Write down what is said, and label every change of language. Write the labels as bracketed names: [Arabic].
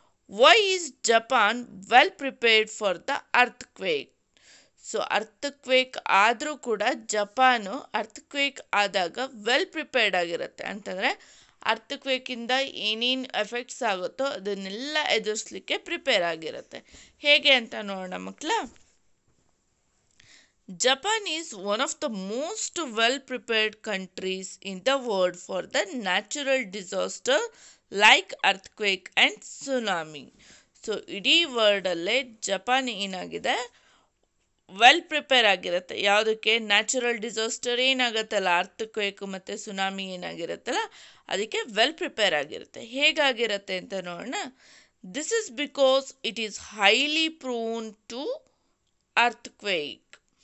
[English] Why is Japan well prepared for the earthquake? [Kannada] So earthquake ಆದರೂ ಕೂಡ Japan earthquake ಆದಾಗ well prepared ಆಗಿರುತ್ತೆ. ಅಂತಂದರೆ ಅರ್ಥಕ್ವೇಕಿಂದ ಏನೇನು ಎಫೆಕ್ಟ್ಸ್ ಆಗುತ್ತೋ ಅದನ್ನೆಲ್ಲ ಎದುರಿಸಲಿಕ್ಕೆ ಪ್ರಿಪೇರ್ ಆಗಿರುತ್ತೆ. ಹೇಗೆ ಅಂತ ನೋಡೋಣ ಮಕ್ಕಳ. [English] Japan is one of the most well-prepared countries in the world for the natural disaster like earthquake and tsunami. [Kannada] So ಇಡೀ ವರ್ಲ್ಡಲ್ಲೇ ಜಪಾನ್ ಏನಾಗಿದೆ, ವೆಲ್ ಪ್ರಿಪೇರ್ ಆಗಿರುತ್ತೆ. ಯಾವುದಕ್ಕೆ? ನ್ಯಾಚುರಲ್ ಡಿಸಾಸ್ಟರ್ ಏನಾಗುತ್ತಲ್ಲ, ಅರ್ಥಕ್ವೇಕ್ ಮತ್ತು ಸುನಾಮಿ ಏನಾಗಿರುತ್ತಲ್ಲ ಅದಕ್ಕೆ ವೆಲ್ ಪ್ರಿಪೇರ್ ಆಗಿರುತ್ತೆ. ಹೇಗಾಗಿರುತ್ತೆ ಅಂತ ನೋಡೋಣ. [English] This is because it is highly prone to earthquake.